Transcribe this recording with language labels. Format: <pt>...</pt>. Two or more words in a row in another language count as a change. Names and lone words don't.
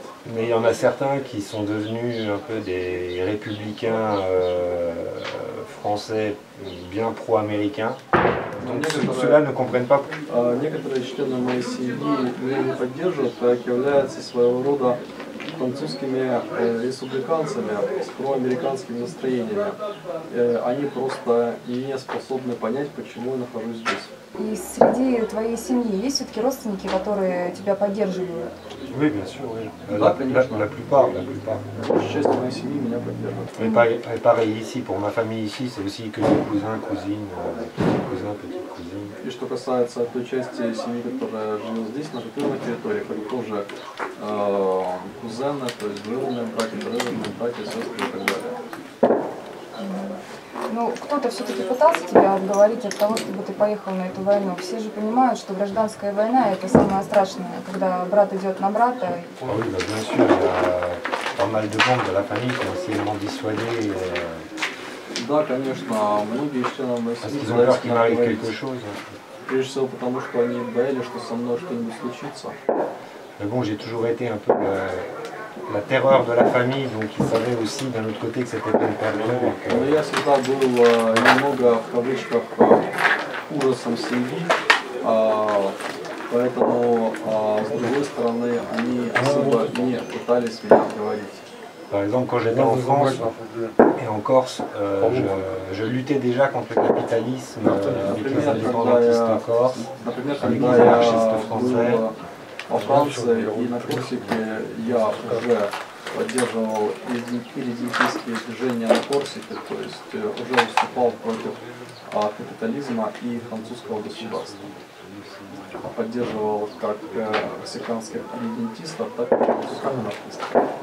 <fr>Mais il y en a certains qui sont devenus un peu des républicains français bien pro-américains. Donc ceux-là ne comprennent pas.</fr> <ru>Некоторые члены моей семьи меня не поддерживают, как являются своего рода французскими республиканцами с проамериканскими настроениями. Они просто не способны понять, почему я нахожусь здесь. И среди твоей семьи есть все-таки родственники, которые тебя поддерживают?</ru> <fr>Oui, bien sûr, oui.</fr> <ru>Да, конечно.</ru> <fr>La plupart, la plupart.</fr> <ru>Большая часть моей семьи меня поддерживает.</ru> <fr>Et pareil ici, pour ma famille ici, c'est aussi que des cousins, cousines, petits cousins, petites cousines.</fr> <ru>И что касается той части семьи, которая живет здесь, на оккупированной территории, это тоже кузены, то есть двоюродные братья, троюродные братья, сестры и так далее. Ну, кто-то все-таки пытался тебя отговорить от того, чтобы ты поехал на эту войну. Все же понимают, что гражданская война – это самое страшное, когда брат идет на брата.</ru> <fr>Ah oui, bah, bien sûr, il y a pas mal de membres de la famille qui ont essayé de m'en dissuader</fr> <ru>Да, конечно, многие члены моей</ru> <fr>parce</fr> <ru>семьи</ru> <fr>qu'ils ont peur</fr> <ru>пытались</ru> <fr>qu'il</fr> <ru>меня</ru> <fr>m'arrive</fr> <ru>отговорить.</ru> <fr>quelque chose.</fr> <ru>Прежде всего потому, что они боялись, что со мной что-нибудь случится.</ru> <fr>Mais bon, j'ai toujours été un peu la terreur de la famille, donc ils savaient aussi d'un autre côté que c'était peine perdue.</fr> <ru>Но я всегда был немного, в кавычках, ужасом семьи, поэтому, с другой стороны, они особо не пытались меня отговорить.</ru> <fr>Par exemple, quand j'étais en France et en Corse, je luttais déjà contre le capitalisme avec les indépendantistes corses,</fr> <ru>Например,</ru> <fr>avec les</fr> <ru>когда я</ru> <fr>anarchistes français.</fr> <ru>был во Франции и на Корсике, я уже поддерживал ирредентистские движения на Корсике, то есть уже выступал против капитализма и французского государства. Поддерживал как корсиканских ирредентистов, так и французских анархистов.</ru>